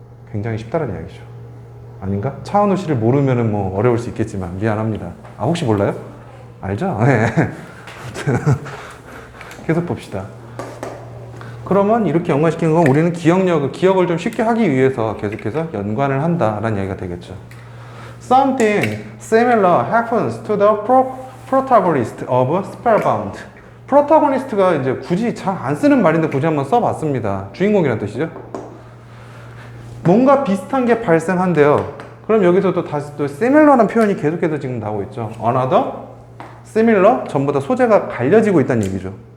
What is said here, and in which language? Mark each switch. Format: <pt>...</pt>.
<ko>굉장히 쉽다는 이야기죠. 아닌가? 차은우 씨를 모르면은 뭐 어려울 수 있겠지만 미안합니다. 혹시 몰라요? 알죠? 네. 계속 봅시다. 그러면 이렇게 연관시키는 건 우리는 기억을 좀 쉽게 하기 위해서 계속해서 연관을 한다라는 이야기가 되겠죠.</ko> <en>Something similar happens to the protagonist of Spellbound.</en> <ko>protagonist가 이제 굳이 잘 안 쓰는 말인데 굳이 한번 써봤습니다. 주인공이란 뜻이죠. 뭔가 비슷한 게 발생한대요. 그럼 여기서 또 다시 또 similar라는 표현이 계속해서 지금 나오고 있죠. Another, similar, 전부 다 소재가 갈려지고 있다는 얘기죠.</ko>